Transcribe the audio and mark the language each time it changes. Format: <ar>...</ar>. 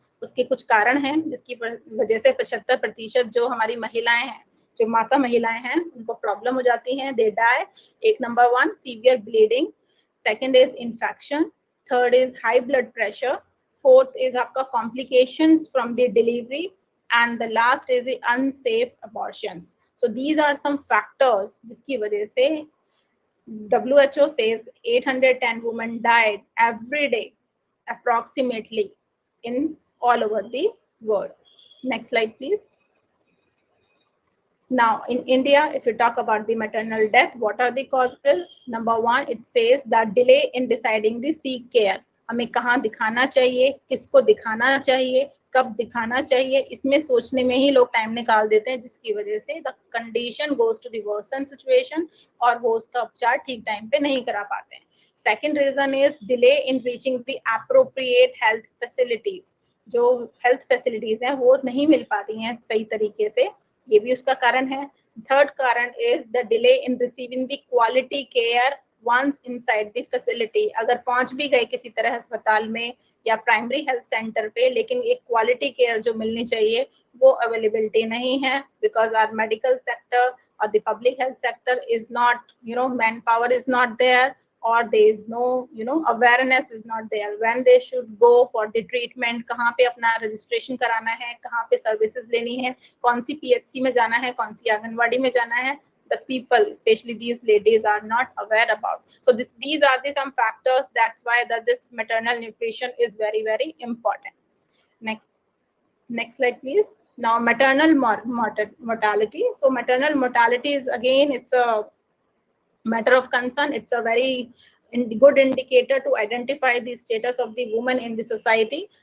<hi>उसके कुछ कारण हैं जिसकी वजह से 75% जो हमारी महिलाएं हैं, जो माता महिलाएं हैं, उनको प्रॉब्लम हो जाती हैं.</hi> <en>They die.</en> <hi>एक number</hi> <en>1 severe bleeding, second is infection, third is high blood pressure, fourth is आपका complications from the delivery, and the last is the unsafe abortions. So these are some factors</en> <hi>जिसकी वजह से</hi> <en>WHO says 810 women died every day approximately in all over the world. Next slide, please. Now, in India, if you talk about the maternal death, what are the causes? Number 1, it says that delay in deciding the seek care.</en> <hi>हमें कहाँ दिखाना चाहिए, किसको दिखाना चाहिए, कब दिखाना चाहिए, इसमें सोचने में ही लोग टाइम निकाल देते हैं, जिसकी वजह से</hi> <en>the condition goes to the worsen situation</en> <hi>और वो उसका उपचार ठीक टाइम पे नहीं करा पाते हैं.</hi> <en>Second reason is delay in reaching the appropriate health facilities.</en> <hi>जो हेल्थ फैसिलिटीज हैं वो नहीं मिल पाती हैं सही तरीके से, ये भी उसका कारण है.</hi> <en>Third कारण is the delay in receiving the quality care once inside the facility.</en> <hi>अगर पहुंच भी गए किसी तरह अस्पताल में या प्राइमरी हेल्थ सेंटर पे, लेकिन एक क्वालिटी केयर जो मिलनी चाहिए वो अवेलेबिलिटी नहीं है,</hi> <en>Because our medical sector और the public health sector is not, manpower is not there, or there is no awareness is not there when they should go for the treatment.</en> <hi>कहाँ पे अपना registration कराना है, कहाँ पे services लेनी है, कौन सी PHC में जाना है, कौन सी आंगनवाड़ी में जाना है,</hi> <en>the people, especially these ladies, are not aware about. So these are the some factors. That's why this maternal nutrition is very, very important. Next slide, please. Now maternal mortality. So maternal mortality is again, it's a matter of concern. It's a very good indicator to identify the status of the woman in the society.</en>